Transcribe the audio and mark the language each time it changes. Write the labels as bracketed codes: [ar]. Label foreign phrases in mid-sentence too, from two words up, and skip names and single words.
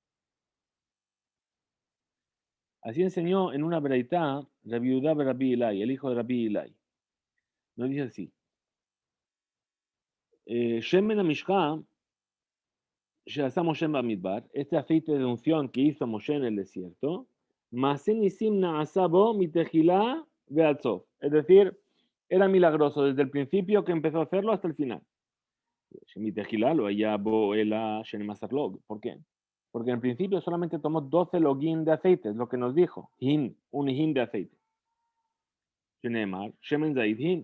[es] Así enseñó en una breitá Rabbi Yehuda ben Rabbi Ilai, el hijo de Rabbi Ilai. Nos dice así. [he] שמן המשחה שעשה משה במדבר, [es] este aceite de unción que hizo Moshe en el desierto, [he] מעשה ניסים נעשה בו מתחילה ועד סוף. [es] Es decir, era milagroso desde el principio que empezó a hacerlo hasta el final. ¿Por qué? Porque en principio solamente tomó 12 login de aceite, es lo que nos dijo. Un hin de aceite. [he] שמן זית הין.